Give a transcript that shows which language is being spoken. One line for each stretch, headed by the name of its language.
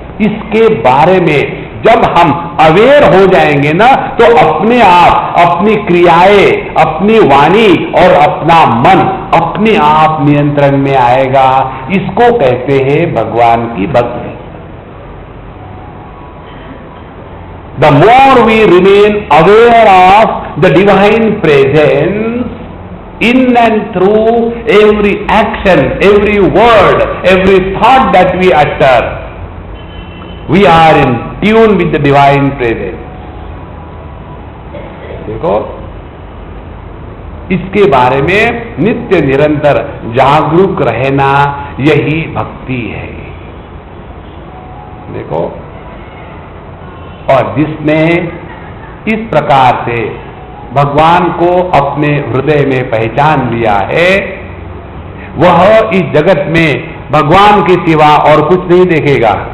Hindi: इसके बारे में जब हम अवेयर हो जाएंगे ना, तो अपने आप अपनी क्रियाएं, अपनी वाणी और अपना मन अपने आप नियंत्रण में आएगा। इसको कहते हैं भगवान की भक्ति।
English: The more we remain aware of the divine presence in and through every action, every word, every thought that we utter, we are in tune with the divine presence.
Hindi: देखो, इसके बारे में नित्य निरंतर जागरूक रहना यही भक्ति है। देखो, और जिसने इस प्रकार से भगवान को अपने हृदय में पहचान लिया है, वह इस जगत में भगवान के सिवा और कुछ नहीं देखेगा।